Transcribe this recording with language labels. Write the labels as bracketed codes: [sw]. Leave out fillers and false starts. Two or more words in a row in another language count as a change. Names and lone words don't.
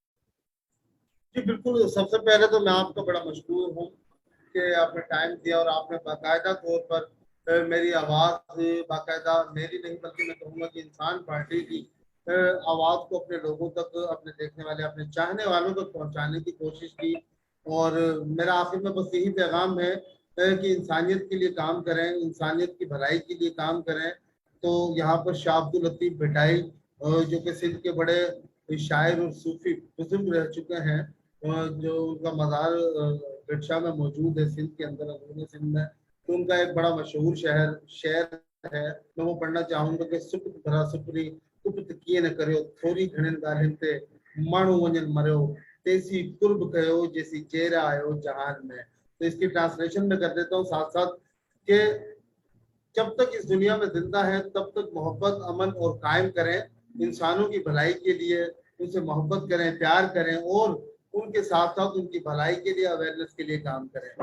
[ur] جی بالکل، سب سے پہلے تو میں آپ کا بڑا مشہور ہوں کہ آپ نے ٹائم دیا اور آپ نے باقاعدہ طور پر میری آواز، باقاعدہ میری نہیں بلکہ میں کہوں گا کہ انسان پارٹی کی آواز کو اپنے لوگوں تک، اپنے دیکھنے والے، اپنے چاہنے والوں تک پہنچانے کی کوشش کی. اور میرا آخر میں بس یہی پیغام ہے کہ انسانیت کے لیے کام کریں، انسانیت کی بھلائی کے لیے کام کریں. تو یہاں پر شاہ عبداللطیف بھٹائی جو کہ سندھ کے بڑے شاعر اور صوفی بزرگ رہ چکے ہیں، جو ان کا مزار گڈشا میں موجود ہے، سندھ کے اندر، اندرونی سندھ میں. تو ان کا ایک بڑا مشہور شعر ہے، میں وہ پڑھنا چاہوں گا کہ [sd] सुपुत भरा सुपरी कुपत किए न करो थोड़ी घणन गालिन ते माण्हू वञन मरियो तेसी कुर्ब कयो जैसी चेहरा आयो जहान में। [ur] تو اس کی ٹرانسلیشن میں کر دیتا ہوں ساتھ ساتھ کہ جب تک اس دنیا میں زندہ ہے تب تک محبت، امن اور قائم کریں، انسانوں کی بھلائی کے لیے ان سے محبت کریں، پیار کریں، اور ان کے ساتھ ساتھ ان کی بھلائی کے لیے، اویئرنیس کے لیے کام کریں.